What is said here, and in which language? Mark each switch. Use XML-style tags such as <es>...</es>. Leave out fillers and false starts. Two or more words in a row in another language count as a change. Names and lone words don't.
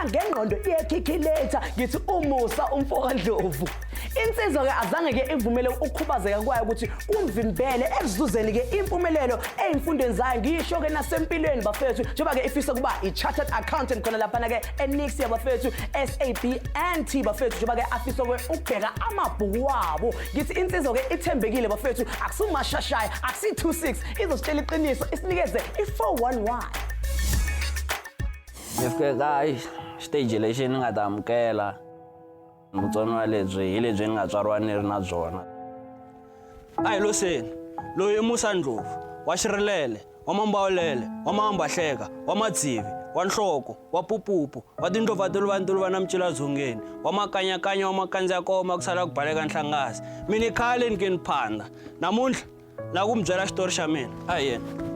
<zu>ngengqondo iyekhikhilator ngithi umusa umfoka Ndlovu insizwa ke azange ke ivumele ukukhubazeka kwayo ukuthi kumvimbele ekuzuzeni ke impumelelo ezifundweni zayo ngisho ke nasempilweni bafethu njengoba ke ifisa kuba i-</zu> <en>chartered accountant</en> <zu>khona lapha ke eNexia bafethu SAB&T bafethu njengoba ke afisa ukubheka amabhuku wabo ngithi insizwa ke ithembekile bafethu akusumashashaya akusi26 izositshela iqiniso isinikeze i411</zu> <ts>Nifika stage leyi ni nga ta amukela vutsoniwa lebyi hi lebyi nga tswariwa ni ri na byona. A hi loseni loyi i Monsanto wa xirilele wa mambawulele wa mambahleka wa madzivi wa nhloko wa pupupu wa tindlova toluva na mcila dzongeni wa makanyakanya wa makandzia koma ku sala ku baleka nhlangasi mini khale ni ke ni phanda namuntlha la ku mi byela xitori xa mina a hi yena.</ts>